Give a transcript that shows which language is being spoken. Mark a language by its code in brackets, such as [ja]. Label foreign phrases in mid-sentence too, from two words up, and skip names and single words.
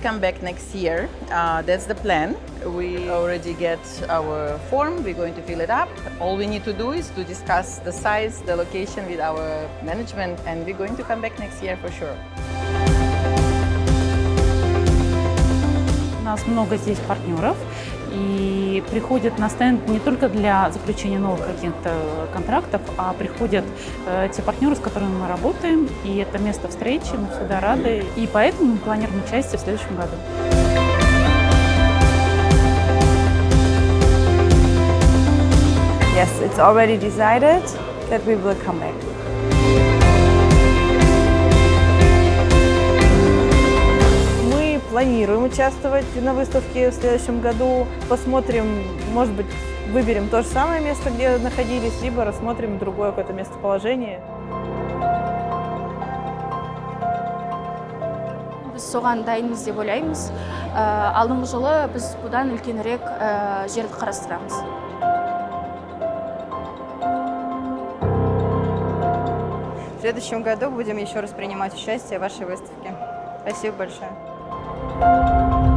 [en] back next year. That's the plan. We already get our form. We're going to fill it up. All we need to do is to discuss the size, the location with our management, and we're going to come back next year for sure. [ru] У нас много здесь партнеров, и приходят на стенд не только для заключения новых каких-то контрактов, а приходят те партнеры, с которыми мы работаем, и это место встречи, мы всегда рады, и поэтому мы планируем участие в следующем году. [en] Yes, it's already decided that we will come back. [ru] Мы планируем участвовать на выставке в следующем году. Посмотрим, может быть, выберем то же самое место, где находились, либо рассмотрим другое какое-то местоположение. [kk] Біз соған дайынбыз деп ойлаймыз. Алдыңғы жылы біз бұдан үлкенірек жерді қарастырамыз. [ru] В следующем году будем еще раз принимать участие в вашей выставке. Спасибо большое.